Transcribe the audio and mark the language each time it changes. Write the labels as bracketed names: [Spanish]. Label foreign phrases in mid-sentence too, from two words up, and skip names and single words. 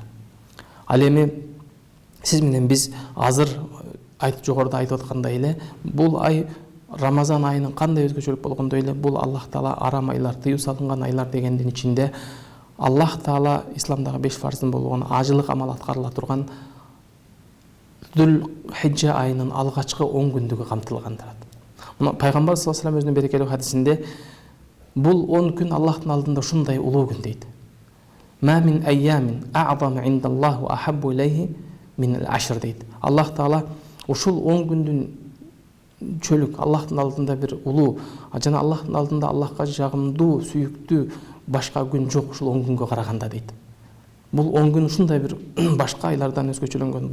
[Kyrgyz] Ал эми сиз менен биз азыр жогоруда айтып аткандай эле, бул ай Рамазан айынын кандай өзгөчөлүк болгондой эле, бул Аллах Таала арам айлар, тыюу салынган айлар дегендин ичинде Аллах Таала исламдагы 5 фарздын болгон ажылык амал аткарыла турган Зулхиджа айынын алгачкы 10 күндүгү камтылган турат. Пайгамбар [Arabic] صلى الله عليه وسلم [Kyrgyz] өзүнүн берекелүү хадисинде бул 10 күн Аллахтын алдында ушундай улуу күн дейт. [Arabic] ما من أيام أعظم عند الله وأحب إليه من العشر дейт. [Kyrgyz] Аллах Таала ушул 10 күндүн чөлүк Аллахтын алдында бир улуу, жана Аллахтын алдында Аллахка жагымдуу, сүйүктүү башка күн жок ушул 10 күнгө караганда дейт. Бул 10 күн ушундай бир башка айлардан өзгөчөлөнгөн.